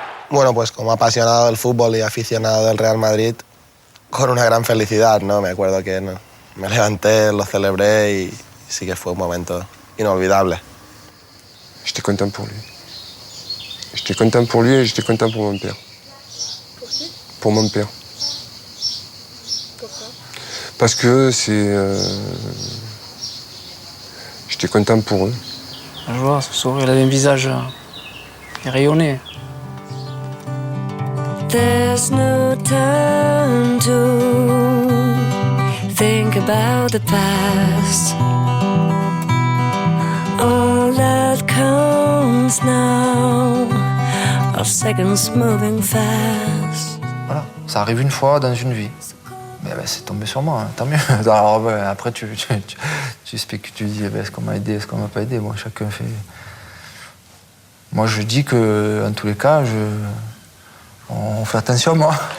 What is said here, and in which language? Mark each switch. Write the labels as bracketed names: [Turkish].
[Spanish] Bueno, pues como apasionado del fútbol y aficionado del Real Madrid, con una gran felicidad, ¿no? Me acuerdo que me levanté, lo celebré y sí que fue un momento inolvidable. [French] J'étais content pour lui. J'étais content pour lui et j'étais content pour mon père. Pour qui? Pour mon père. Pourquoi? Parce que j'étais content pour eux. Je vois, ce soir, il avait un visage rayonné. [English] There's no time to think about the past. All that counts now are seconds moving fast. [French] Voilà, ça arrive une fois dans une vie. Mais c'est tombé sur moi, hein, tant mieux. Alors, après, tu spécules, tu dis est-ce qu'on m'a aidé, est-ce qu'on m'a pas aidé. Bon, chacun fait. Moi, je dis que, en tous les cas, on fait attention à moi.